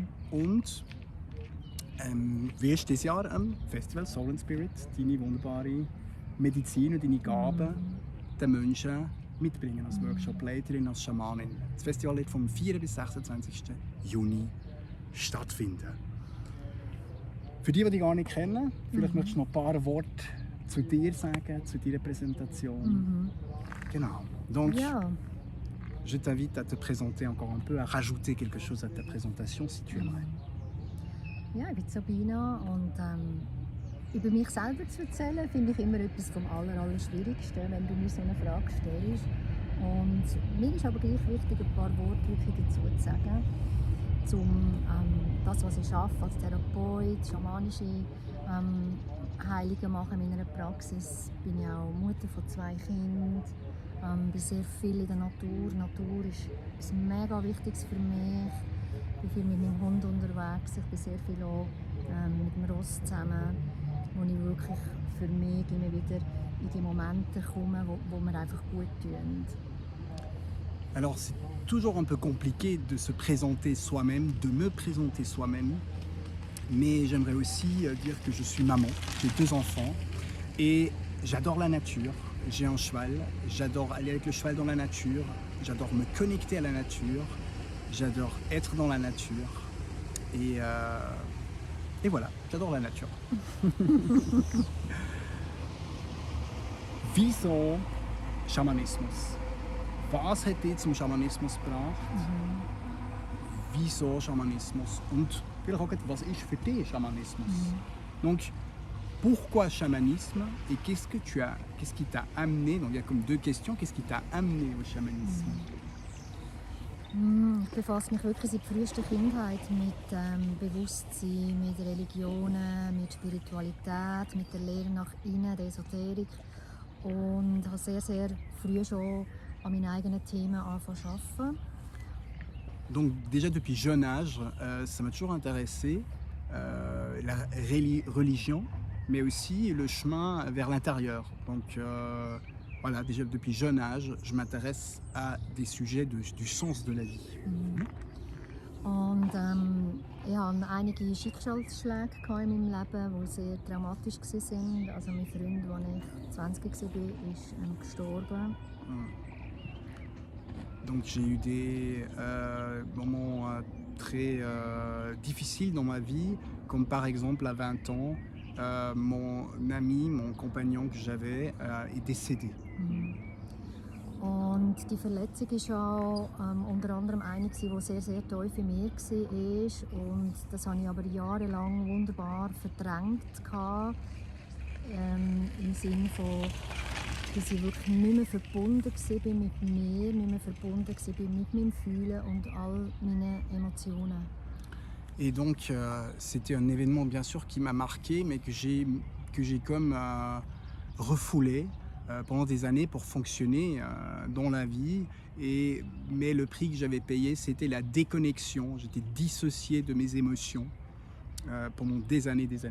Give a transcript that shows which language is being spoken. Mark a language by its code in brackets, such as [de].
[de] Und wirst dieses Jahr am Festival Soul and Spirit deine wunderbare Medizin und deine Gaben den Menschen mitbringen als Workshop-Leiterin, als Schamanin. Das Festival wird vom 4. bis 26. Juni stattfinden. Für die dich gar nicht kennen, vielleicht möchtest du noch ein paar Worte zu dir sagen, zu deiner Präsentation. Genau. [fr] Donc, je t'invite à te présenter encore un peu, à rajouter quelque chose à ta présentation, si tu aimerais. [de] Ja, ich bin Sabina und über mich selber zu erzählen, finde ich immer etwas vom Allerschwierigsten, wenn du mir so eine Frage stellst. Und mir ist aber gleich wichtig, ein paar Worte wirklich dazu zu sagen, das, was ich arbeite als Therapeut, schamanische Heilungen machen in meiner Praxis. Bin ich auch Mutter von 2 Kindern, bin sehr viel in der Natur. Natur ist etwas mega Wichtiges für mich. Ich bin viel mit meinem Hund unterwegs, ich bin sehr viel auch mit dem Ross zusammen, wo ich wirklich für mich immer wieder in die Momente komme, wo mir einfach gut tun. [fr] Alors c'est toujours un peu compliqué de se présenter soi-même, de me présenter soi-même, mais j'aimerais aussi dire que je suis maman, j'ai 2 enfants et j'adore la nature, j'ai un cheval, j'adore aller avec le cheval dans la nature, j'adore me connecter à la nature, j'adore être dans la nature et voilà, j'adore la nature. [de] Wieso Schamanismus? Was hat dich zum Schamanismus gebracht? Wieso Schamanismus? Und vielleicht auch, was ist für dich Schamanismus? [fr] Donc, pourquoi chamanisme et qu'est-ce qui t'a amené? Donc, il y a comme 2 questions. Qu'est-ce qui t'a amené au chamanisme? [de] Ich befasse mich wirklich seit frühester Kindheit mit Bewusstsein, mit Religionen, mit Spiritualität, mit der Lehre nach innen, der Esoterik und habe sehr, sehr früh schon à mes eigenen Themen anfangen zu arbeiten. [fr] Donc déjà depuis jeune âge, ça m'a toujours intéressé, la religion, mais aussi le chemin vers l'intérieur. Donc voilà, déjà depuis jeune âge, je m'intéresse à des sujets du sens de la vie. [de] Und ich hatte einige Schicksalsschläge in meinem Leben, die sehr dramatisch waren. Also mein Freund, als ich 20 war, ist gestorben. [fr] Donc j'ai eu des moments très difficiles dans ma vie, comme par exemple à 20 ans, mon ami, mon compagnon que j'avais est décédé. [de] Und die Verletzung war auch unter anderem eine, die sehr, sehr tief in mir war. Und das habe ich aber jahrelang wunderbar verdrängt. Im Sinne von, dass ich wirklich nicht mehr verbunden war mit mir, nicht mehr verbunden war mit meinem Fühlen und all meinen Emotionen. [fr] Et donc c'était un événement bien sûr qui m'a marqué, mais que j'ai comme refoulé pendant des années pour fonctionner dans la vie. Mais le prix que j'avais payé, c'était la déconnexion. J'étais dissocié de mes émotions pendant des années.